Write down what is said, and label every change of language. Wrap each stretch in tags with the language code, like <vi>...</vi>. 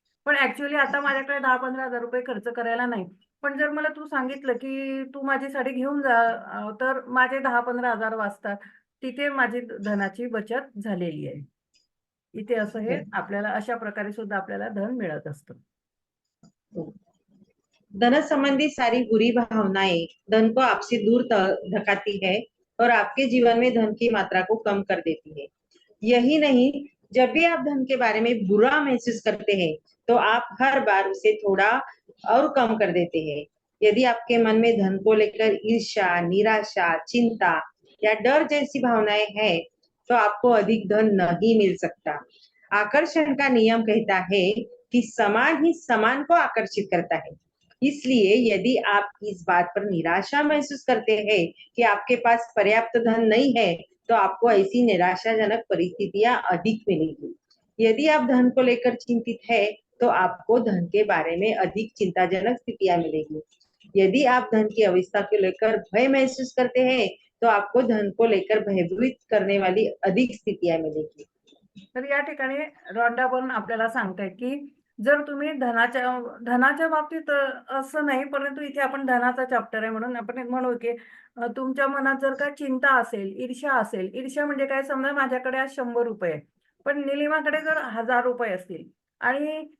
<mr>पण ॲक्चुअली आता माझ्याकडे ₹10,000-15,000 खर्च करायला नाही। पण जर मला तू सांगितलं, की "तू माझी साडी घेऊन जा", तर माझे 10-15,000 वाचतात। तिथे माझी धनाची बचत झालेली आहे। इथे असं हे आपल्याला अशा प्रकारे सुद्धा आपल्याला धन मिळत असतं।</mr> <hi>धन संबंधी सारी बुरी भावनाएं धन को आपसे दूर धकाती है और आपके जीवन में धन की मात्रा को कम कर देती है। यही नहीं, जब भी आप धन के बारे में बुरा महसूस करते हैं, तो आप हर बार उसे थोड़ा और कम कर देते हैं। यदि आपके मन में धन को लेकर ईर्ष्या, निराशा, चिंता या डर जैसी भावनाएं हैं, तो आपको अधिक धन नहीं मिल सकता। आकर्षण का नियम कहता है कि समान ही समान को आकर्षित करता है। इसलिए यदि आप इस बात पर निराशा महसूस करते हैं कि आपके पास पर्याप्त धन नहीं है, तो आपको ऐसी निराशाजनक परिस्थितियां अधिक मिलेगी। यदि आप धन को लेकर चिंतित है, तो आपको धन के बारे में अधिक चिंताजनक स्थितियां मिलेगी। यदि आप धन की अवस्था को लेकर भय महसूस करते हैं, तो आपको धन को लेकर भयभीत करने वाली अधिक स्थितियां मिलेगी।</hi> <mr>तर या ठिकाणी रॉन्डा पण आपल्याला सांगतायत, की जर तुम्ही धनाच्या बाबतीत असं नाही, परंतु इथे आपण धनाचा चॅप्टर आहे म्हणून आपण एक म्हणू, की तुमच्या मनात जर का चिंता असेल, ईर्ष्या असेल, ईर्ष्या म्हणजे काय, समजा माझ्याकडे आज ₹100 आहे, पण निलिमाकडे जर ₹1000 असतील आणि</mr>